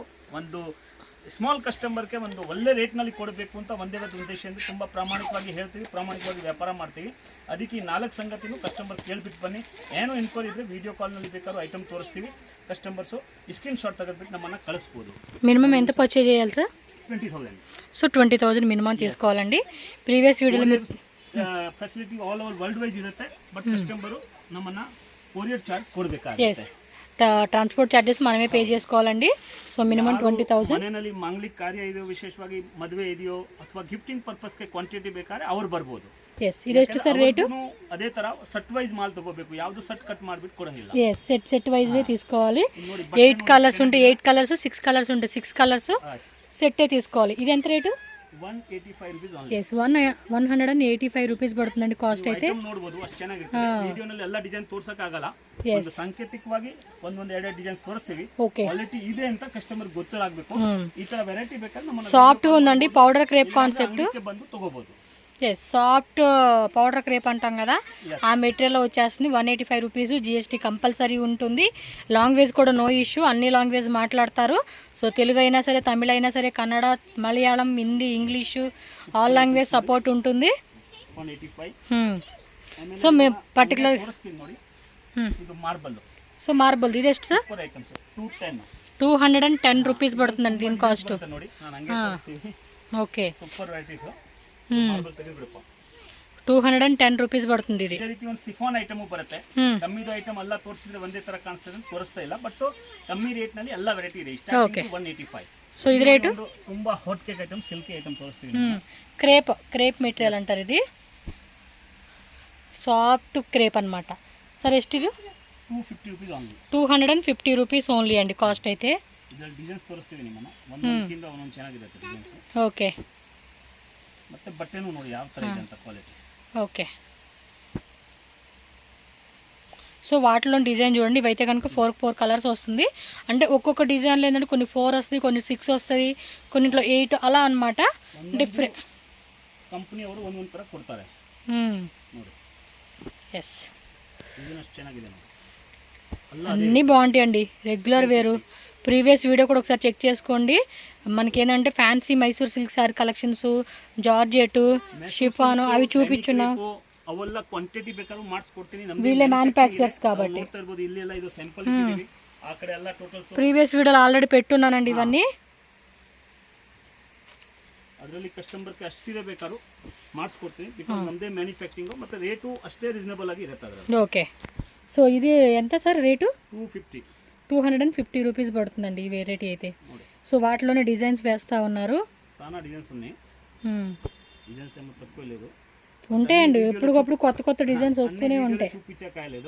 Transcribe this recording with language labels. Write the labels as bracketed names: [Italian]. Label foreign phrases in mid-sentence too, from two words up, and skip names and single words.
[Kannada] ಒಂದು [English] small customer [Kannada] ಒಂದು ಒಳ್ಳೆ ರೇಟ್ನಲ್ಲಿ ಕೊಡಬೇಕು ಅಂತ ಒಂದೇ ಒಂದು ಉದ್ದೇಶದಿಂದ ತುಂಬ ಪ್ರಾಮಾಣಿಕವಾಗಿ ಹೇಳ್ತೀವಿ, ಪ್ರಾಮಾಣಿಕವಾಗಿ ವ್ಯಾಪಾರ ಮಾಡ್ತೀವಿ. ಅದಕ್ಕೆ ಈ 4 ಸಂಗತಿನೂ ಕಸ್ಟಮರ್ ಕೇಳ್ಬಿಟ್ಟು ಬನ್ನಿ. ಏನೋ ಇನ್ಕ್ವೈರಿ ಇದ್ದರೆ [English] video call [Kannada] ಬೇಕಾದ್ರೂ ಐಟಮ್ ತೋರಿಸ್ತೀವಿ. ಕಸ್ಟಮರ್ಸು [English] screen shot [Kannada] ತೆಗೆದ್ಬಿಟ್ಟು ನಮ್ಮನ್ನು ಕಳಿಸ್ಬೋದು. [Telugu] మినిమం ఎంత పర్చేజ్ చేయాలి సార్? 20,000. సో 20,000 మినిమం తీసుకోవాలండి. [English] previous video [Telugu] మీరు [English] facility all over world wise [Kannada] ಇರುತ್ತೆ, ಬಟ್ ಕಸ್ಟಮರು ನಮ್ಮನ್ನು [English] courier charge [Telugu] ఎస్ [Kannada] ಕೊಡಬೇಕಾಗುತ್ತೆ. [English] transport charges [Telugu] మనమే పే చేసుకోవాలండి. సో మినిమం 20,000. [Kannada] ಮನೆಯಲ್ಲಿ ಮಾಂಗ್ಲಿಕ್ ಕಾರ್ಯ ಇದೆಯೋ, ವಿಶೇಷವಾಗಿ ಮದುವೆ ಇದೆಯೋ ಅಥವಾ [English] gifting purpose [Kannada] ಕ್ವಾಂಟಿಟಿ ಬೇಕಾದ್ರೆ ಅವ್ರು ಬರ್ಬೋದು. ఎస్ ಇದೆಷ್ಟು ಸರ್ ರೇಟು? ಅದೇ ತರ [English] set wise [Kannada] ಮಾಲ್ ತಗೋಬೇಕು, ಯಾವುದು ಸೆಟ್ ಕಟ್ ಮಾಡ್ಬಿಟ್ಟು ಕೊಡಂಗಿಲ್ಲ. [Telugu] ఎస్ [English] set wise [Telugu] వే తీసుకోవాలి. 8 కలర్స్ ఉంటే 8 కలర్స్, 6 కలర్స్ ఉంటే 6 కలర్స్ సెట్టే తీసుకోవాలి. ఇది ఎంత రేటు? [English] 185 rupees only. [Telugu] ఎస్ 185 రూపీస్ పడుతుందండి కాస్ట్ అయితే. [Kannada] ಐಟಮ್ ನೋಡಬಹುದು, ಅಷ್ಟು ಚೆನ್ನಾಗಿರುತ್ತೆ. ವಿಡಿಯೋನಲ್ಲಿ ಎಲ್ಲ ಡಿಸೈನ್ ತೋರ್ಸಕ್ ಆಗಲ್ಲ, ಒಂದು ಸಾಂಕೇತಿಕವಾಗಿ ಒಂದೊಂದು 2 ಡಿಸೈನ್ಸ್ ತೋರಿಸ್ತೀವಿ. [Telugu] ఓకే [Kannada] ಕ್ವಾಲಿಟಿ ಇದೆ ಅಂತ ಕಸ್ಟಮರ್ ಗೊತ್ತಾಗಬೇಕು. ಈ ತರ ವೆರೈಟಿ ಬೇಕಾದ್ರೆ ನಮ್ಮ [Telugu] సాఫ్ట్ ఉందండి [English] powder crepe concept. [Kannada] ಬಂದು ತಗೋಬಹುದು. [Telugu] ఎస్ [English] soft powder crepe [Telugu] అంటాం కదా, ఆ మెటీరియల్ వచ్చేస్తుంది. 185 రూపీస్. [English] GST compulsory [Telugu] ఉంటుంది. లాంగ్వేజ్ కూడా [English] no issue, [Telugu] అన్ని లాంగ్వేజ్ మాట్లాడతారు. సో తెలుగు అయినా సరే, తమిళ అయినా సరే, కన్నడ, మలయాళం, హిందీ, ఇంగ్లీషు [English] all language support [Telugu] ఉంటుంది. 185. సో మేము పర్టికులర్ [Kannada] ನೋಡಿ, ಇದು మార్బల్. [Telugu] సో మార్బల్ ఇది ಎಷ್ಟು ಸರ್? [English] super items [Kannada] 210. [Telugu] 210 రూపీస్ పడుతుందండి దీని కాస్ట్. [Kannada] ನೋಡಿ ನಾನು ಹಂಗೆ ತೋರಿಸ್ತೀನಿ. [Telugu] ఓకే [English] super varieties. [Kannada] మార్బల్ ತೆಗೆದುಬಿಡಪ್ಪ. [Telugu] 210 రూపీస్ పడుతుంది ఇది. [Kannada] ಇದೇ ರೀತಿ ಒಂದು ಸಿಫಾನ್ ಐಟಮ್ ಬರುತ್ತೆ. ಕಮ್ಮಿದು ಐಟಮ್ ಎಲ್ಲ ತೋರಿಸಿದ್ರೆ ಒಂದೇ ತರ ಕಾಣಿಸ್ತದೆ ಅಂತ ತೋರಿಸ್ತಾ ಇಲ್ಲ, ಬಟ್ ಕಮ್ಮಿ ರೇಟ್ ನಲ್ಲಿ ಎಲ್ಲ ವೆರೈಟಿ ಇದೆ. ಇಷ್ಟ 185. [Telugu] సో ఇది రేటు [Kannada] ತುಂಬಾ [English] hot cake item, silky item [Kannada] ತೋರಿಸ್ತೀವಿ. [English] crepe material [Telugu] అంటారు ఇది. [English] soft crepe [Telugu] అన్నమాట. [Kannada] సర్ ಎಷ್ಟು ಇದು? [English] 250 rupees only. [Telugu] 250 [English] rupees only [Telugu] అండి కాస్ట్ అయితే. [Kannada] ಇದರಲ್ಲಿ ಡಿಸೈನ್ಸ್ ತೋರಿಸ್ತೀವಿ ನಿಮ್ಮನ್ನ, ಒಂದೊಂದಕ್ಕಿಂತ ಒಂದೊಂದು ಚೆನ್ನಾಗಿರುತ್ತೆ ಡಿಸೈನ್ಸ್. [Telugu] ఓకే [Kannada] ಮತ್ತೆ ಬಟ್ಟೆನೂ ನೋಡಿ ಯಾವ ತರ ಇದೆ ಅಂತ ಕ್ವಾಲಿಟಿ. [English] okay so [Telugu] వాటిలో డిజైన్ చూడండి. ఇవైతే కనుక 4 కలర్స్ వస్తుంది. అంటే ఒక్కొక్క డిజైన్లో ఏంటంటే కొన్ని 4 వస్తుంది, కొన్ని 6 వస్తుంది, కొన్నింట్లో 8 అలా అన్నమాట. డిఫరెంట్ [Kannada] ಕಂಪನಿ ಅವರು ಒಂದೊಂದು ತರ ಕೊಡ್ತಾರೆ ನೋಡಿ. [Telugu] ఎస్ [Kannada] ಡಿಸೈನ್ ಅಷ್ಟು ಚೆನ್ನಾಗಿದೆ ನೋಡಿ. [Telugu] అన్నీ బాగుంటాయండి. రెగ్యులర్ వేరు. [English] previous video [Telugu] కూడా ఒకసారి చెక్ చేసుకోండి. మనకేంటంటే [English] fancy Mysore silk saree collections, [Telugu] జార్జెట్, షిఫాను అవి చూపించున్నాం. [Kannada] ಅವೆಲ್ಲ ಕ್ವಾಂಟಿಟಿ ಬೇಕಾದ್ರೂ ಮಾಡಿಸ್ಕೊಡ್ತೀನಿ. [Telugu] వీళ్ళే మ్యానుఫ్యాక్చరర్స్ కాబట్టి. [Kannada] ನೋಡ್ತಾ ಇರ್ಬೋದು, ಇಲ್ಲಿ ಎಲ್ಲ ಇದು ಸ್ಯಾಂಪಲ್ ಇಟ್ಟಿದ್ದೀವಿ. ಆ ಕಡೆ ಎಲ್ಲ ಟೋಟಲ್ಸ್ [English] previous video [Telugu] ఆల్రెడీ పెట్టున్నానండి ఇవన్నీ. [Kannada] ಅದರಲ್ಲಿ ಕಸ್ಟಮರ್ಗೆ ಅಷ್ಟು ಸೀರೆ ಬೇಕಾದ್ರೂ ಮಾಡಿಸ್ಕೊಡ್ತೀನಿ. ಬಿಕಾಸ್ ನಮ್ಮದೇ ಮ್ಯಾನುಫ್ಯಾಕ್ಚರಿಂಗು, ಮತ್ತು ರೇಟು ಅಷ್ಟೇ ರೀಸನಬಲ್ ಆಗಿ ಇರುತ್ತೆ ಅದರಲ್ಲಿ. [English] okay so [Telugu] ఇది ఎంత సార్ రేటు? 250. 250 రూపీస్ పడుతుందండి ఈ వెరైటీ అయితే. సో వాటిలోనే డిజైన్స్ వేస్తూ ఉన్నారు. చాలా డిజైన్స్ ఉన్నాయి. డిజైన్స్ ఏమో తక్కువ లేదు, ఉంటాయండి. ఎప్పటికప్పుడు కొత్త కొత్త డిజైన్స్ వస్తూనే ఉంటాయి. చూపించకాయలేదు.